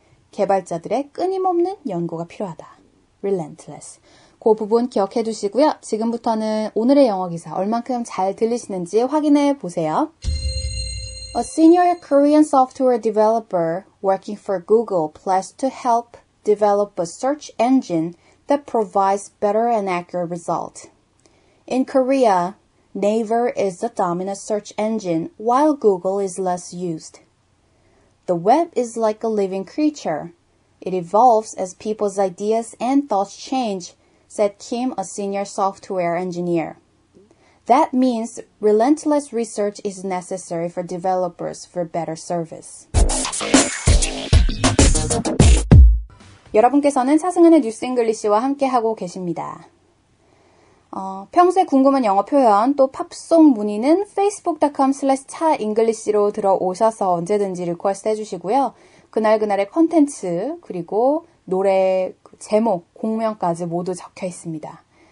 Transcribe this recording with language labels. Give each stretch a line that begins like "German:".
Korean: 개발자들의 끊임없는 연구가 필요하다.
English: relentless.
Korean: 그 부분 기억해 두시고요. 지금부터는 오늘의 영어 기사 얼만큼 잘 들리시는지 확인해 보세요.
English: A senior Korean software developer working for Google pledged to help develop a search engine that provides better and accurate results. In Korea, Naver is the dominant search engine, while Google is less used. The web is like a living creature. It evolves as people's ideas and thoughts change, said Kim, a senior software engineer. That means relentless research is necessary for developers for better service.
Korean: 여러분께서는 차승은의 뉴스 잉글리시와 함께하고 계십니다. 평소에 궁금한 영어 표현 또 팝송 문의는 facebook.com/차잉글리시로 들어오셔서 언제든지 리퀘스트 해주시고요. 그날그날의 컨텐츠 그리고 노래 제목, 곡명까지 모두 적혀 있습니다.